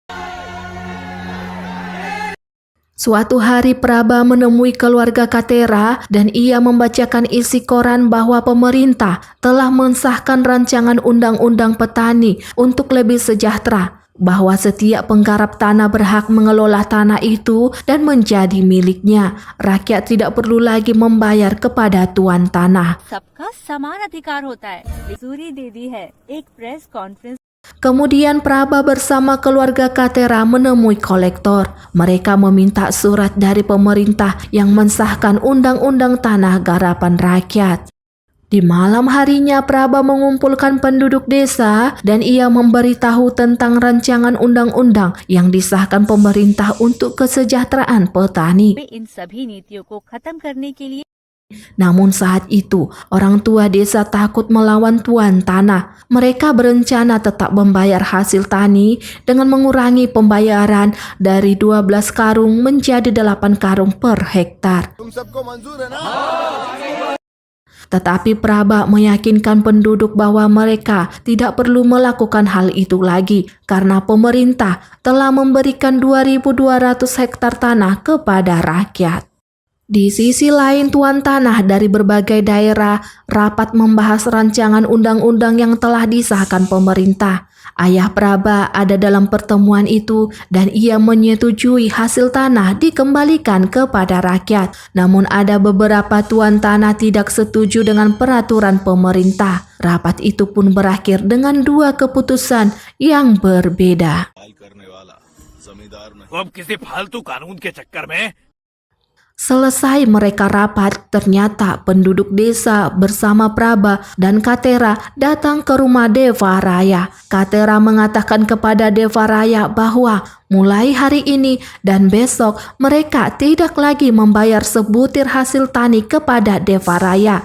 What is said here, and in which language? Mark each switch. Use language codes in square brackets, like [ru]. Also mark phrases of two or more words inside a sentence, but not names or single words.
[id] Suatu hari Praba menemui keluarga Katera dan ia membacakan isi koran bahwa pemerintah telah mensahkan rancangan undang-undang petani untuk lebih sejahtera, bahwa setiap penggarap tanah berhak mengelola tanah itu dan menjadi miliknya. Rakyat tidak perlu lagi membayar kepada tuan tanah. [hi] सबका समान अधिकार होता है। मंजूरी दे दी है। एक [en] press conference [id] Kemudian Praba bersama keluarga Katera menemui kolektor. Mereka meminta surat dari pemerintah yang mensahkan undang-undang tanah garapan rakyat. Di malam harinya Praba mengumpulkan penduduk desa dan ia memberitahu tentang rancangan undang-undang yang disahkan pemerintah untuk kesejahteraan petani. [hi] इन सभी नीतियों को खत्म करने के लिए [id] Namun saat itu, orang tua desa takut melawan tuan tanah. Mereka berencana tetap membayar hasil tani dengan mengurangi pembayaran dari 12 karung menjadi 8 karung per hektar. [hi] तुम सबको मंजूर है ना? [id] Tetapi Praba meyakinkan penduduk bahwa mereka tidak perlu melakukan hal itu lagi karena pemerintah telah memberikan 2.200 hektar tanah kepada rakyat. Di sisi lain, tuan tanah dari berbagai daerah rapat membahas rancangan undang-undang yang telah disahkan pemerintah. Ayah Praba ada dalam pertemuan itu dan ia menyetujui hasil tanah dikembalikan kepada rakyat. Namun ada beberapa tuan tanah tidak setuju dengan peraturan pemerintah. Rapat itu pun berakhir dengan dua keputusan yang berbeda. [hi] वो अब किसी फालतू कानून के चक्कर में [id] Selesai mereka rapat, ternyata penduduk desa bersama Praba dan Katera datang ke rumah Deva Raya. Katera mengatakan kepada Deva Raya bahwa mulai hari ini dan besok mereka tidak lagi membayar sebutir hasil tani kepada Deva Raya.